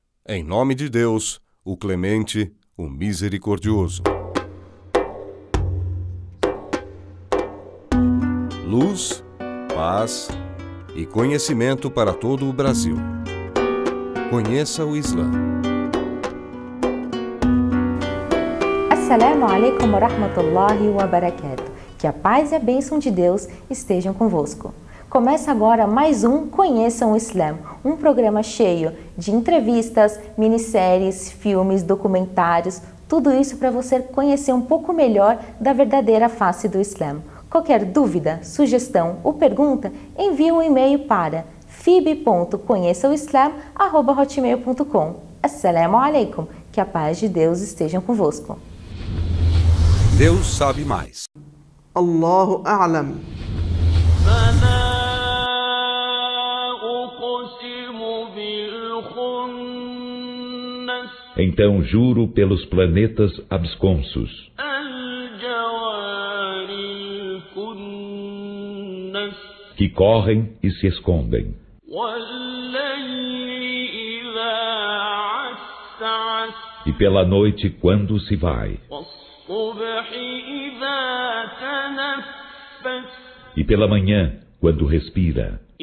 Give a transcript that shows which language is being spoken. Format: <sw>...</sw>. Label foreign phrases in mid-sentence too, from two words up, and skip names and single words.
<pt>Em nome de Deus, o clemente, o misericordioso. Luz, paz e conhecimento para todo o Brasil. Conheça o Islã.</pt> <ar>السلام عليكم ورحمة الله وبركاته.</ar> <pt>Que a paz e a bênção de Deus estejam convosco. Começa agora mais um Conheçam o Islã, um programa cheio de entrevistas, minisséries, filmes, documentários, tudo isso para você conhecer um pouco melhor da verdadeira face do Islã. Qualquer dúvida, sugestão ou pergunta, envie um e-mail para fib.conheçaoislam@hotmail.com.</pt> <ar>السلام عليكم,</ar> <pt>que a paz de Deus esteja convosco. Deus sabe mais.</pt> <ar>الله أعلم.</ar> <pt>Então juro pelos planetas absconsos, que correm e se escondem, e pela noite quando se vai, e pela manhã quando respira.</pt>